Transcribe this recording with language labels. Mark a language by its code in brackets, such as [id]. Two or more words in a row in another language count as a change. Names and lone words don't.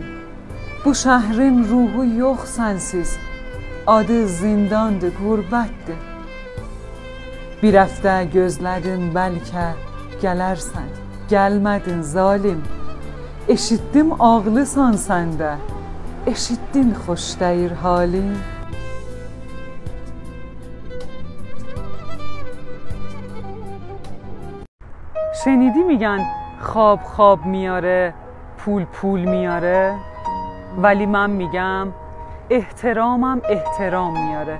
[az] Bu şəhrin ruhu yox sənsiz, adı zindandır, qürbətdir. Bir həftə gözlədim bəlkə gələrsən, gəlmədin zalim. Eşitdim ağlısan səndə, eşitdin xoş deyir halim. [fa] شنیدی میگن خواب خواب میاره، پول پول میاره؟ ولی من میگم احترامم احترام میاره.